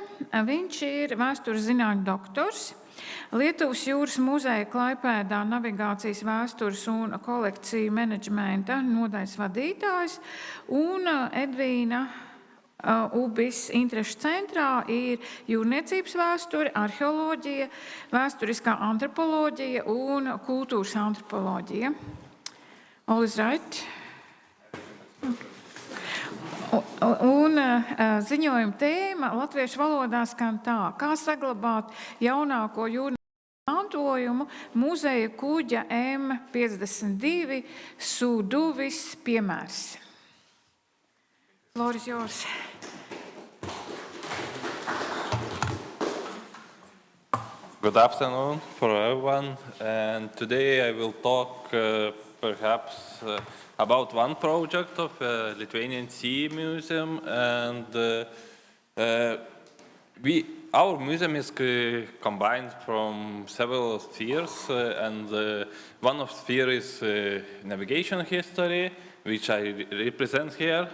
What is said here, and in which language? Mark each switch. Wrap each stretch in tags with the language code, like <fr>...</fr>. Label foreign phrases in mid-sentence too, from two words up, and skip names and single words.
<lv>Viņš ir vēstures zinātņu doktors, Lietuvas jūras muzeja Klaipēdā navigācijas vēstures un kolekciju menedžmenta nodaļas vadītājs, un EDVINAS UBIS interešu centrā ir jūrniecības vēsture, arheoloģija, vēsturiskā antropoloģija un kultūras antropoloģija.</lv> <en>All is right.</en> <lv>Un ziņojuma tēma latviešu valodā skan tā: kā saglabāt jaunāko jūrniecības mantojumu muzeja kuģa M52 Suduvis piemērs.</lv> <en>Floor is yours. Good afternoon for everyone, and today I will talk perhaps about one project of Lithuanian Sea Museum, and our museum is combined from several spheres, and one of the spheres is navigation history, which I represent here.</en>